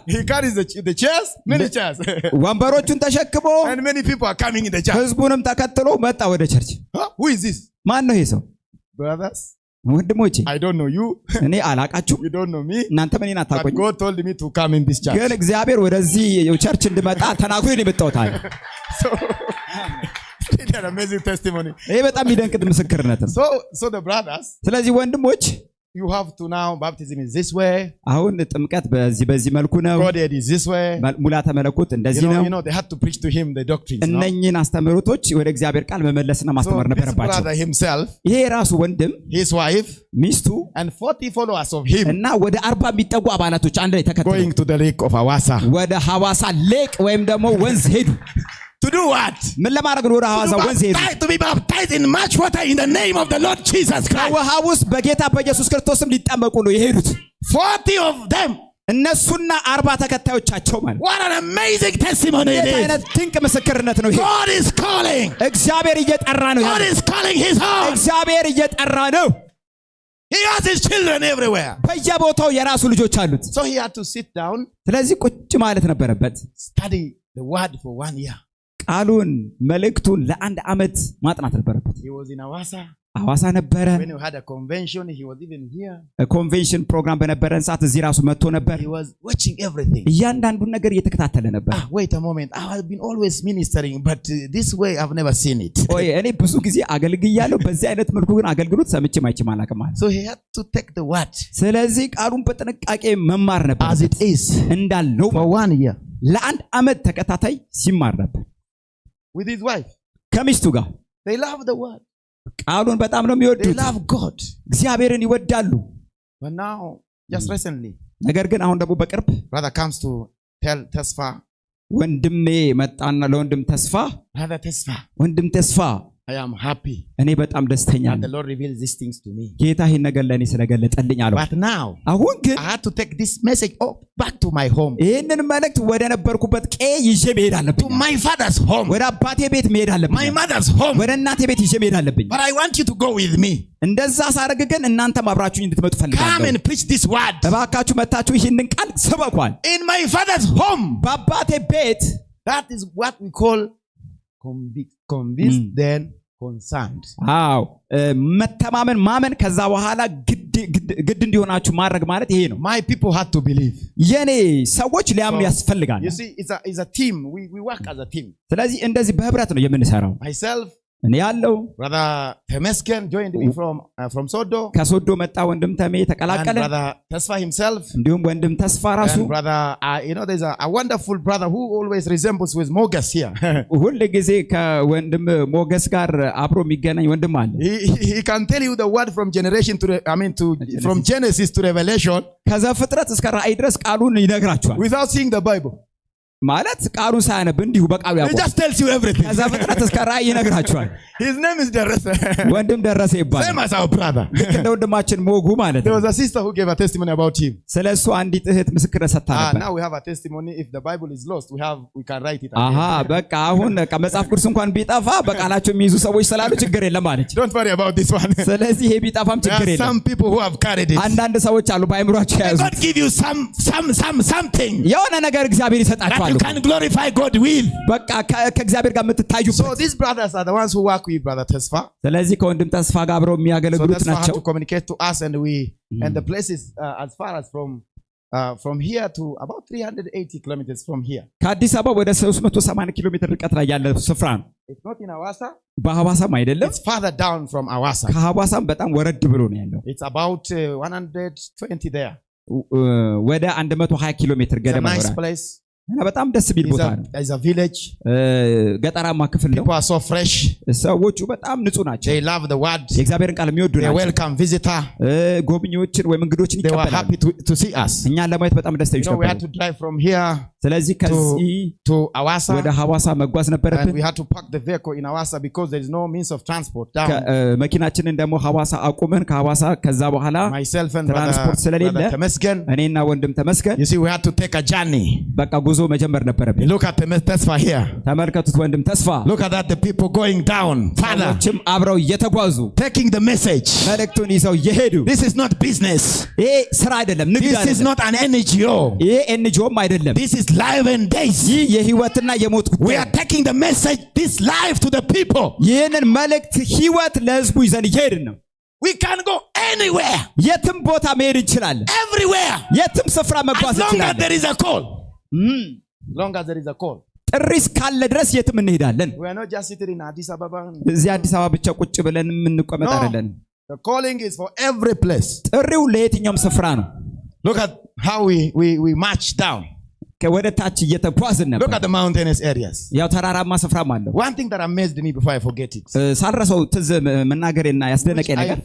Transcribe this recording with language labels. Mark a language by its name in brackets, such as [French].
[English] He carries the chairs, many chairs. [Amharic] ወንበሮቹን ተሸክሞ [English] And many people are coming in the church. [Amharic] ህዝቡንም ተከትሎ መጣ ወደ ቸርች። [English] Huh? Who is this? [Amharic] ማን ነው ይሄ ሰው? [English] Brothers, [Amharic] ወንድሞቼ [English] I don't know you. [Amharic] እኔ አላቃችሁ፣ [English] You don't know me. [Amharic] እናንተም እኔን [English] But [Amharic] አታውቁኝ። [English] God told me to come in this church. [Amharic] ግን እግዚአብሔር ወደዚህ ቸርች እንድመጣ ተናግሮ ነው የመጣሁት አለ። [English] So, it's an amazing testimony. [Amharic] ይሄ በጣም የሚደንቅ ምስክርነት ነው። [English] So the brothers, [Amharic] ስለዚህ ወንድሞች [English] you have to now, baptism is this way. [Amharic] አሁን ጥምቀት በዚህ መልኩ ነው። [English] Godhead is this way. [Amharic] ሙላተ መለኮት እንደዚህ ነው። [English] You know, they had to preach to him the doctrines. No? [Amharic] እነኚህን አስተምህሮቶች ወደ እግዚአብሔር ቃል መመለስና [English] So [Amharic] ማስተማር [English] this [Amharic] ነበረባቸው። [English] brother himself, [Amharic] ይሄ የራሱ ወንድም [English] his wife, [Amharic] ሚስቱ [English] and 40 followers of him [Amharic] እና ወደ 40 የሚጠጉ አባላቶች አንድ ላይ ተከትለው [English] going to the lake of Awasa. [Amharic] ወደ ሐዋሳ ሌቅ ወይም ደግሞ ወንዝ ሄዱ። [English] To do what? [Amharic] ምን ለማድረግ ነው? ወደ ሐዋሳ ወንዝ ሄዱ። [English] To be baptized in much water in the name of the Lord Jesus Christ. [Amharic] ከውሃ ውስጥ በጌታ በኢየሱስ ክርስቶስም ሊጠመቁ ነው የሄዱት [English] 40 of them. [Amharic] እነሱና 40 ተከታዮቻቸው ማለት። [English] What an amazing testimony it [Amharic] ይህ [English] is. [Amharic] አይነት ድንቅ ምስክርነት ነው ይሄ። [English] God is calling. [Amharic] እግዚአብሔር እየጠራ ነው። [English] God is calling his own. [Amharic] እግዚአብሔር እየጠራ ነው። [English] He has his children everywhere. [Amharic] በየቦታው የራሱ ልጆች አሉት። [English] So he had to sit down, [Amharic] ስለዚህ ቁጭ ማለት ነበረበት። [English] study the word for 1 year. [Amharic] ቃሉን መልእክቱን ለአንድ ዓመት ማጥናት ነበረበት። [English] He was in Awasa. [Amharic] ሐዋሳ ነበረ። [English] When we had a convention, he was even here. [Amharic] ኮንቬንሽን ፕሮግራም በነበረን ሰዓት እዚህ ራሱ መጥቶ ነበር። [English] He was watching everything. [Amharic] እያንዳንዱን ነገር እየተከታተለ ነበር። [English] Wait a moment. I have been always ministering, but this way I've never seen it. [Amharic] ኦይ እኔ ብዙ ጊዜ አገልግያለሁ፣ በዚህ አይነት መልኩ ግን አገልግሎት ሰምቼም አይቼም አላውቅም ማለት። [English] So he had to take the word [Amharic] ስለዚህ ቃሉን በጥንቃቄ መማር ነበር [English] as it is [Amharic] እንዳልነው [English] for 1 year [Amharic] ለአንድ ዓመት ተከታታይ ሲማር ነበር [English] with his wife. [Amharic] ከሚስቱ ጋር። [English] They love the word. [Amharic] ቃሉን በጣም ነው [English] They [Amharic] የሚወዱት። [English] love God. [Amharic] እግዚአብሔርን ይወዳሉ። [English] But now, just recently, [Amharic] ነገር ግን አሁን ደግሞ በቅርብ [English] brother comes to tell Tesfa, [Amharic] ወንድሜ መጣና ለወንድም ተስፋ [English] brother Tesfa, [Amharic] ወንድም ተስፋ [English] I am happy [Amharic] እኔ በጣም ደስተኛ [English] that the [Amharic] ነኝ፣ [English] Lord reveals these things to me. [Amharic] ጌታ ይህን ነገር ለእኔ ስለገለጠልኝ አለው። [English] But now, [Amharic] አሁን ግን [English] I had to take this message back to my home, [Amharic] ይህንን መልእክት ወደ ነበርኩበት ቀዬ ይዤ መሄድ [English] to [Amharic] አለብኝ። [English] my father's home, [Amharic] ወደ አባቴ ቤት መሄድ አለብኝ። [English] my mother's home. [Amharic] ወደ እናቴ ቤት ይዤ መሄድ አለብኝ። [English] But I want you to go with me. [Amharic] እንደዛ ሳደርግ ግን እናንተም አብራችሁኝ እንድትመጡ [English] Come [Amharic] ፈልጋለሁ። [English] and preach this word. [Amharic] እባካችሁ መታችሁ ይህንን ቃል ስበኳል። [English] In my father's home. [Amharic] በአባቴ ቤት [English] That is what we call convinced, then concerned. [Amharic] አዎ መተማመን ማመን፣ ከዛ በኋላ ግድ እንዲሆናችሁ ማድረግ ማለት ይሄ ነው። [English] My people had to believe. [Amharic] የኔ ሰዎች ሊያምኑ ያስፈልጋል። [English] You see, it's a team. We work as a team. [Amharic] ስለዚህ እንደዚህ በህብረት ነው የምንሰራው። [English] Myself, [Amharic] እኔ ያለው [English] brother Temesken joined me from Sodo. [Amharic] ከሶዶ መጣ ወንድም ተሜ [English] And [Amharic] ተቀላቀለ። [English] brother Tesfa himself. [Amharic] እንዲሁም ወንድም ተስፋ ራሱ [English] And brother, there's a wonderful brother who always resembles with Mogas here. [Amharic] ሁል ጊዜ ከወንድም ሞገስ ጋር አብሮ የሚገናኝ ወንድም አለ። [English] He can tell you the word from generation from Genesis to Revelation [Amharic] ከዘፍጥረት እስከ ራእይ ድረስ ቃሉን ይነግራችኋል። [English] without seeing the Bible. [Amharic] ማለት ቃሉን ሳያነብ እንዲሁ በቃሉ [English] He [Amharic] ያውቃል። [English] just tells you everything. [Amharic] ከዘፍጥረት እስከ ራእይ ይነግራችኋል። [English] His name is Derese. [Amharic] ወንድም ደረሰ [English] Same [Amharic] ይባላል። [English] as our brother. [Amharic] ልክ እንደ ወንድማችን ሞጉ ማለት [English] There [Amharic] ነው። [English] was a sister who gave a testimony about him. [Amharic] ስለሱ አንዲት እህት ምስክር ሰጥታ ነበር። [English] Now we have a testimony. If the Bible is lost, we can write it. [Amharic] አሃ በቃ አሁን መጽሐፍ ቅዱስ እንኳን ቢጠፋ በቃላቸው የሚይዙ ሰዎች ስላሉ ችግር የለም አለች። [English] Don't worry about this one. [Amharic] ስለዚህ ይሄ ቢጠፋም [English] There [Amharic] ችግር [English] are [Amharic] የለም። [English] some people who have carried it. [Amharic] አንዳንድ ሰዎች አሉ በአእምሯቸው የያዙት [English] God give you something [Amharic] የሆነ ነገር እግዚአብሔር [English] that [Amharic] ይሰጣቸዋል። [English] you can glorify God with. [Amharic] በቃ ከእግዚአብሔር ጋር የምትታዩበት። [English] So these brothers are the ones who work with brother Tesfa. [Amharic] ስለዚህ ከወንድም ተስፋ ጋር አብረው [English] So [Amharic] የሚያገለግሉት [English] Tesfa had [Amharic] ናቸው። [English] to communicate to us, and the place is as far as from here to about 380 kilometers from here. [Amharic] ከአዲስ አበባ ወደ 380 ኪሎ ሜትር ርቀት ላይ ያለ ስፍራ ነው። [English] It's not in Awasa. [Amharic] በሐዋሳም አይደለም [English] It's farther down from Awasa. [Amharic] ከሐዋሳም በጣም ወረድ ብሎ ነው ያለው [English] It's about 120 there. [Amharic] ወደ 120 ኪሎ ሜትር [English] It's a [Amharic] ገደማ [English] nice [Amharic] ነው [English] place. [Amharic] እና በጣም ደስ ቢል ቦታ ነው [English] It's a village. [Amharic] ገጠራማ ክፍል ነው [English] People are so fresh. [Amharic] ሰዎቹ በጣም ንጹህ ናቸው [English] They love the word. [Amharic] የእግዚአብሔርን ቃል የሚወዱ [English] They [Amharic] ናቸው [English] welcome visitor. [Amharic] ጎብኚዎችን ወይ እንግዶችን [English] They were [Amharic] ይቀበላሉ [English] happy to see us. [Amharic] እኛን ለማየት በጣም ደስተኞች [English] We had [Amharic] ነበሩ [English] to drive from here [Amharic] ስለዚህ ከዚህ [English] to Awasa. [Amharic] ወደ ሐዋሳ መጓዝ ነበረብን [English] And we had to park the vehicle in Awasa because there is no means of transport down. [Amharic] መኪናችንን ደግሞ ሐዋሳ አቁመን ከሐዋሳ ከዛ በኋላ [English] Myself and [Amharic] ትራንስፖርት ስለሌለ [English] brother Temesgen. [Amharic] እኔና ወንድም ተመስገን [English] You see, we had to take a journey. [Amharic] በቃ ጉዞ መጀመር ነበረብን [English] Look at Tesfa here. [Amharic] ተመልከቱት ወንድም ተስፋ [English] Look at that, the people going down. Father, [Amharic] ሰዎችም አብረው እየተጓዙ [English] taking the message. [Amharic] መልእክቱን ይዘው እየሄዱ [English] This is not business. [Amharic] ይሄ ስራ አይደለም ንግድ [English] This is [Amharic] አይደለም [English] not an NGO. [Amharic] ይሄ ኤንጂኦም አይደለም [English] This is life and days. [Amharic] ይህ የህይወትና የሞት [English] We [Amharic] ጉዳይ [English] are taking the message, this life, to the people. [Amharic] ይህንን መልእክት ህይወት ለህዝቡ ይዘን እየሄድን ነው [English] We can go anywhere, [Amharic] የትም ቦታ መሄድ እንችላለን [English] everywhere, [Amharic] የትም ስፍራ መጓዝ [English] as long as [Amharic] እንችላለን [English] there is a call. As long as there is a call. [Amharic] ጥሪ እስካለ ድረስ የትም እንሄዳለን [English] We are not just sitting in Addis Ababa. [Amharic] እዚህ አዲስ አበባ ብቻ ቁጭ ብለን የምንቀመጥ አይደለም [English] The calling is for every place. [Amharic] ጥሪው ለየትኛውም ስፍራ ነው [English] Look at how we march down. [Amharic] ወደ ታች እየተጓዝን [English] Look [Amharic] ነበር [English] at the mountainous areas. [Amharic] ያው ተራራማ ስፍራም አለው [English] One thing that amazed me before I forget it, [Amharic] ሳልረሳው ትዝ መናገሬና ያስደነቀኝ [English] I [Amharic] ነገር